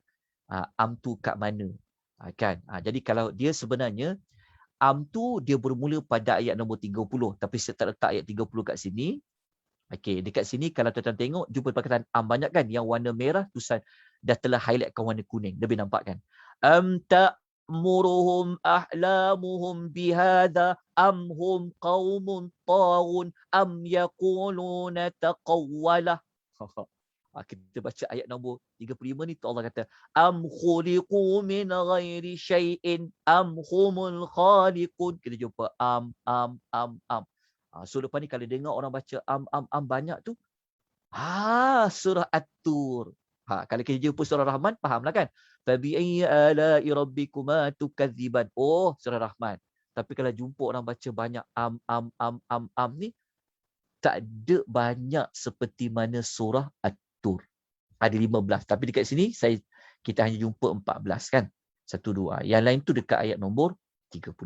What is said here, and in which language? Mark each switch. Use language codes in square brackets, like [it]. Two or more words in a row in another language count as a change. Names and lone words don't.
[ms] Am tu kat mana? Kan? Jadi kalau dia sebenarnya am tu dia bermula pada ayat nombor 30. Tapi saya tak letak ayat 30 kat sini. Okey, dekat sini kalau tuan-tuan tengok, jumpa perkataan am banyak kan? Yang warna merah tulisan dah telah highlightkan warna kuning. Lebih nampak kan? [ar] أم تأمرهم أحلامهم بهذا أم هم قوم طاغون أم يقولون تقوله. [ms] Kita baca ayat nombor 35 ni, Allah kata [ar] أم خلقوا من غير شيء أم هم الخالقون. [ms] Kita jumpa am. So lepas ni kalau dengar orang baca am banyak tu, surah At-Tur. Kalau kita jumpa surah Rahman, fahamlah kan? [ar] فبأي آلاء ربكما تكذبان. [ms] Surah Rahman. Tapi kalau jumpa orang baca banyak am ni, tak ada banyak seperti mana surah At-Tur. Ada 15. Tapi dekat sini kita hanya jumpa 14 kan? 1, 2. Yang lain tu dekat ayat nombor 30.